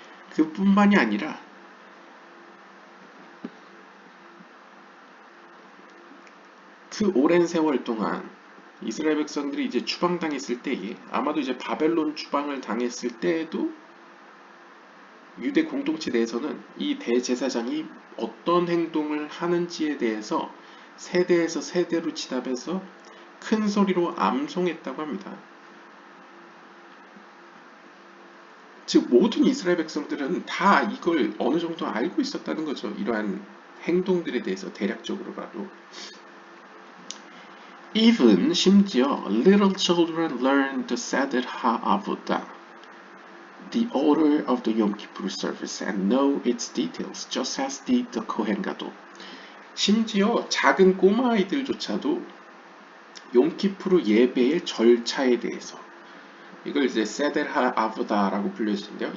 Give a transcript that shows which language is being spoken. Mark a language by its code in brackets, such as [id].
[ko] 그뿐만이 아니라 그 오랜 세월 동안 이스라엘 백성들이 이제 추방당했을 때에 아마도 이제 바벨론 추방을 당했을 때에도 유대 공동체 내에서는 이 대제사장이 어떤 행동을 하는지에 대해서 세대에서 세대로 지나면서 큰 소리로 암송했다고 합니다. 즉 모든 이스라엘 백성들은 다 이걸 어느 정도 알고 있었다는 거죠. 이러한 행동들에 대해서 대략적으로라도. [en] Even [ko] 심지어 [en] little children learn the Seder HaAvodah, the order of the Yom Kippur service, and know its details, just as did the Kohen Gadol. [ko] 심지어 작은 꼬마 아이들조차도 욤키푸르 예배의 절차에 대해서, 이걸 이제 세델 하아보다라고 불려지는데요.